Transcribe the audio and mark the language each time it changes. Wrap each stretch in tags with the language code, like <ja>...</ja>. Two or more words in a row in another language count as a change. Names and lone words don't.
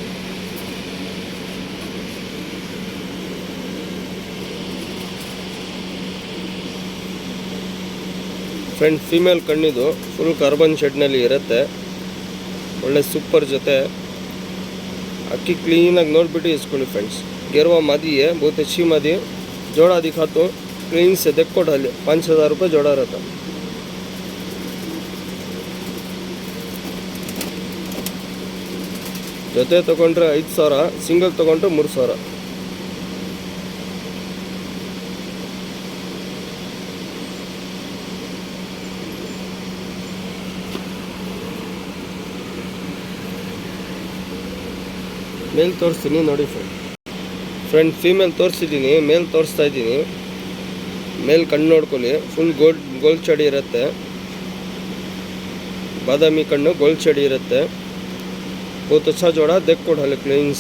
<kn>ಫ್ರೆಂಡ್ಸ್, ಫೀಮೇಲ್ ಕಣ್ಣಿದು</kn> <en>full carbon</en> <kn>ಶೆಡ್ನಲ್ಲಿ ಇರುತ್ತೆ. ಒಳ್ಳೆ ಸೂಪರ್ ಜೊತೆ. ಅಕ್ಕಿ ಕ್ಲೀನಾಗಿ ನೋಡಿಬಿಟ್ಟು ಇಸ್ಕೊಳ್ಳಿ ಫ್ರೆಂಡ್ಸ್.</kn> <hi>गिरवा मादी है, बहुत अच्छी मादी है. जोड़ा दिखाता हूँ, क्लीन से देखो ढाले. 5,000 ರೂಪಾಯಿ जोड़ा रहता.</hi> <kn>ಜೊತೆ ತಗೊಂಡ್ರೆ 5,000, ಸಿಂಗಲ್ ತಗೊಂಡ್ರೆ 3,000. ಮೇಲ್ ತೋರಿಸ್ತೀನಿ ನೋಡಿ ಫ್ರೆಂಡ್. ಫೀಮೇಲ್ ತೋರಿಸಿದ್ದೀನಿ, ಮೇಲ್ ತೋರಿಸ್ತಾ ಇದ್ದೀನಿ. ಮೇಲ್ ಕಣ್ಣು ನೋಡ್ಕೊಳ್ಳಿ,</kn> <en>full gold</en> <kn>ಚಡಿ ಇರುತ್ತೆ. ಬಾದಾಮಿ ಕಣ್ಣು ಗೋಲ್ಡ್ ಚಡಿ ಇರುತ್ತೆ.</kn> <hi>बहुत अच्छा जोड़ा, देख को ढाले क्लीन से.</hi>